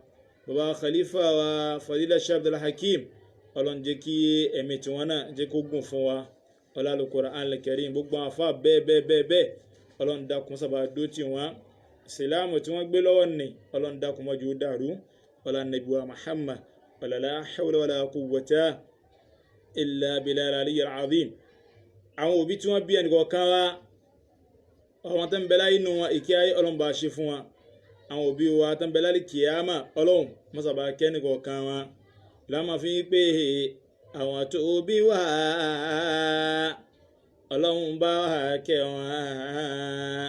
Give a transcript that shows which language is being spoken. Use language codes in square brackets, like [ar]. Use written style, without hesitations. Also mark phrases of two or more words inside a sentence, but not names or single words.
[yo] bàbá khalifa wa Fadila Sheikh Abdul Hakim, Ọlọ́run jẹ́ kí ẹ̀mí tiwọn náà jẹ́ kó gùn fún wa. alalu Quran al-Karim, gbogbo àwọn afá bẹ́ẹ̀ Ọlọ́run dákun ṣàbà dó tì wọ́n. ìsìlámù tí wọ́n gbé lọ́wọ́ ni Ọlọ́run dákun má jẹ́ ó dàrú. ọlá Ànábì wa Muhammad, [ar] ولا حول ولا قوة إلا بالله العلي العظيم. [yo] àwọn òbí tí wọ́n bí ẹnì kọ̀ọ̀kan wa, àwọn tó ń bẹ láyé nínú wọn ìkẹ́ ayé Ọlọ́run bá ṣe fún wa. àwọn òbí wa tó ń bẹ láyé kíyámà Ọlọ́run mọ́sàbà kẹ́ ẹnì kọ̀ọ̀kan wa. láàmà fi pé àwọn tó bí wa Ọlọ́run bá wa kẹ́ wọn.